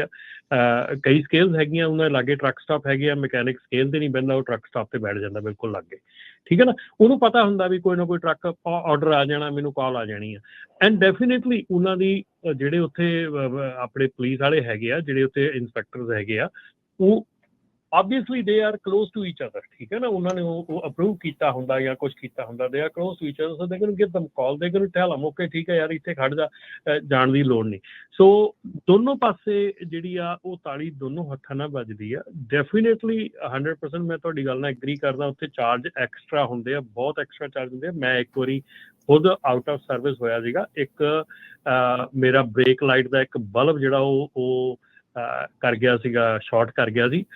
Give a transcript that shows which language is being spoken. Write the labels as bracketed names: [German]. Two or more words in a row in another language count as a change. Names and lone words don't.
[Punjabi] ਕਈ ਸਕੇਲਸ ਹੈਗੀਆਂ ਉਹਨਾਂ ਦੇ ਲਾਗੇ [English] truck stop [Punjabi] ਹੈਗੇ ਆ, ਮਕੈਨਿਕ ਸਕੇਲ ਤੇ ਨਹੀਂ ਬਹਿੰਦਾ, ਉਹ [English] truck stop [Punjabi] ਤੇ ਬੈਠ ਜਾਂਦਾ ਬਿਲਕੁਲ ਲਾਗੇ, ਠੀਕ ਹੈ ਨਾ। ਉਹਨੂੰ ਪਤਾ ਹੁੰਦਾ ਵੀ ਕੋਈ ਨਾ ਕੋਈ ਟਰੱਕ ਆਰਡਰ ਆ ਜਾਣਾ, ਮੈਨੂੰ ਕਾਲ ਆ ਜਾਣੀ ਆ। [English] and definitely [Punjabi] ਉਹਨਾਂ ਦੀ ਜਿਹੜੇ ਉੱਥੇ ਆਪਣੇ ਪੁਲਿਸ ਵਾਲੇ ਹੈਗੇ ਆ, ਜਿਹੜੇ ਉੱਥੇ ਇੰਸਪੈਕਟਰਸ ਹੈਗੇ ਆ, ਉਹ [English] obviously they are close to each other, [Punjabi] ਠੀਕ ਹੈ ਨਾ। ਉਹਨਾਂ ਨੇ ਉਹ ਅਪਰੂਵ ਕੀਤਾ ਹੁੰਦਾ ਜਾਂ ਕੁਛ ਕੀਤਾ ਹੁੰਦਾ, [English] they are close to each other, so they can give them call, they can tell them okay [Punjabi] ਠੀਕ ਹੈ ਯਾਰ ਇੱਥੇ ਖੜ ਜਾ, ਜਾਣ ਦੀ ਲੋੜ ਨਹੀਂ। ਸੋ ਦੋਨੋਂ ਪਾਸੇ ਜਿਹੜੀ ਆ ਉਹ ਤਾਲੀ ਦੋਨੋਂ ਹੱਥਾਂ ਨਾਲ ਵੱਜਦੀ ਆ। ਡੈਫੀਨੇਟਲੀ 100% ਮੈਂ ਤੁਹਾਡੀ ਗੱਲ ਨਾਲ ਐਗਰੀ ਕਰਦਾ। ਉੱਥੇ [English] charge extra [Punjabi] ਹੁੰਦੇ ਆ, ਬਹੁਤ [English] extra charge [Punjabi] ਹੁੰਦੇ ਆ। ਮੈਂ ਇੱਕ ਵਾਰੀ ਖੁਦ [English] out of service [Punjabi] ਹੋਇਆ ਸੀਗਾ, ਇੱਕ ਮੇਰਾ [English] brake light [Punjabi] ਦਾ ਇੱਕ ਬਲਬ ਜਿਹੜਾ ਉਹ ਕਰ ਗਿਆ ਸੀਗਾ, ਸ਼ਾਰਟ ਕਰ ਗਿਆ ਸੀ।